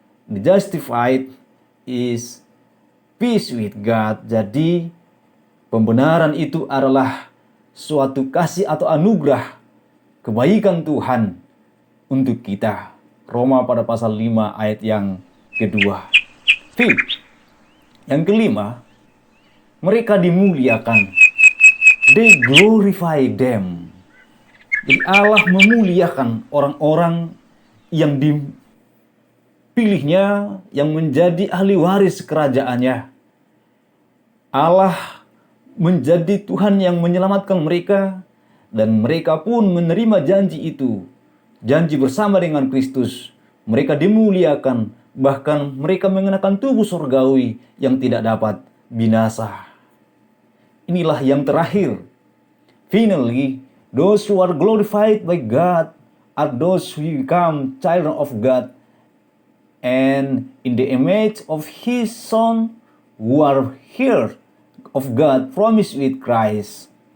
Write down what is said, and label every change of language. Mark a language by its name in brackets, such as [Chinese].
[English] The justified is peace with God. [Indonesian] Jadi pembenaran itu adalah suatu kasih atau anugerah kebaikan Tuhan untuk kita. Roma pada pasal 5 ayat yang kedua. [English] Fifth, [Indonesian] yang kelima, mereka dimuliakan. [English] They glorify them. [Indonesian] Jadi Allah memuliakan orang-orang yang dipilihnya, yang menjadi ahli waris kerajaannya. Allah menjadi Tuhan yang menyelamatkan mereka, dan mereka pun menerima janji itu. Janji bersama dengan Kristus. Mereka dimuliakan, bahkan mereka mengenakan tubuh surgawi yang tidak dapat binasa. Inilah yang terakhir. [English] Finally, those who are glorified by God are those who become children of God and in the image of His Son, who are heirs of God promised with Christ.